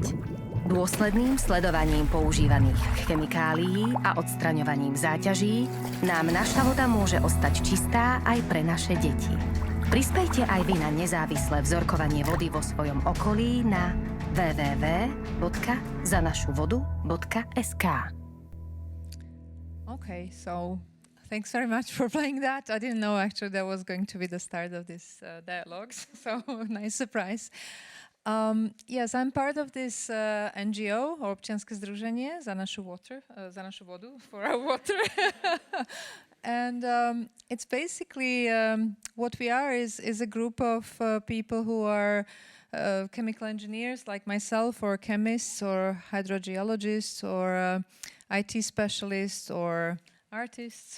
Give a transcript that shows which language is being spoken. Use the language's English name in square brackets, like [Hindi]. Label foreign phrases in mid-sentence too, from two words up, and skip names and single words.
[Slovak] Dôsledným sledovaním používaných chemikálií a odstraňovaním záťaží nám naša voda môže ostať čistá aj pre naše deti. Prispejte aj vy na nezávislé vzorkovanie vody vo svojom okolí na www.zanašuvodu.sk. [English] Okay, so thanks very much for playing that. I didn't know actually that was going to be the start of this dialogues, so nice surprise. Yes, I'm part of this NGO, or [Slovak] občianske združenie za našu vodu, [English] for our water. And it's basically what we are is a group of people who are chemical engineers like myself, or chemists, or hydrogeologists, or IT specialists, or artists.